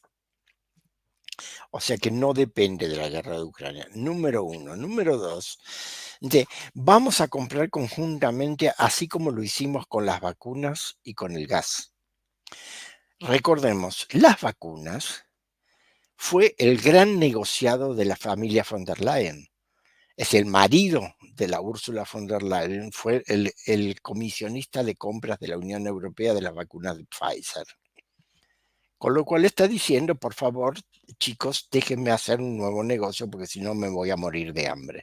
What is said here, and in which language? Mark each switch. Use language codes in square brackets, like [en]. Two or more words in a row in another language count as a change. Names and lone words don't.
[es] O sea que no depende de la guerra de Ucrania. Número 1. Número 2, vamos a comprar conjuntamente, así como lo hicimos con las vacunas y con el gas. Recordemos, las vacunas fue el gran negociado de la familia von der Leyen. Es el marido de la Ursula von der Leyen, fue el comisionista de compras de la Unión Europea de las vacunas de Pfizer. Con lo cual está diciendo, por favor, chicos, déjenme hacer un nuevo negocio porque si no me voy a morir de hambre.